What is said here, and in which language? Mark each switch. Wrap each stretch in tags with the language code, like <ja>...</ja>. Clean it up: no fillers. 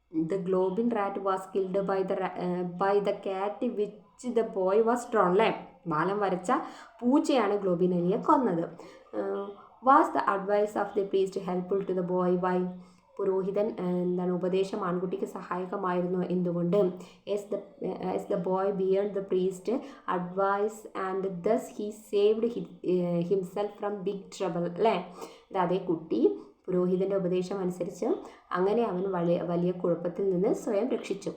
<en>The globin rat was killed by the cat which the boy was drawn.</en> <ml>അല്ലേ, ബാലൻ വരച്ച പൂച്ചയാണ് globin എലിയെ കൊന്നത്.</ml> <en>Was the advice of the priest helpful to the boy? Why?</en> <ml>പുരോഹിതൻ ഉപദേശം ആൺകുട്ടിക്ക് സഹായകമായിരുന്നു. എന്തുകൊണ്ട്?</ml> <en>as the boy obeyed the priest advice and thus he saved himself from big trouble.</en> <ml>അല്ലേ, അതേ കുട്ടി പുരോഹിതൻ്റെ ഉപദേശം അനുസരിച്ച് അങ്ങനെ അവൻ വലിയ കുഴപ്പത്തിൽ നിന്ന് സ്വയം രക്ഷിച്ചു.</ml>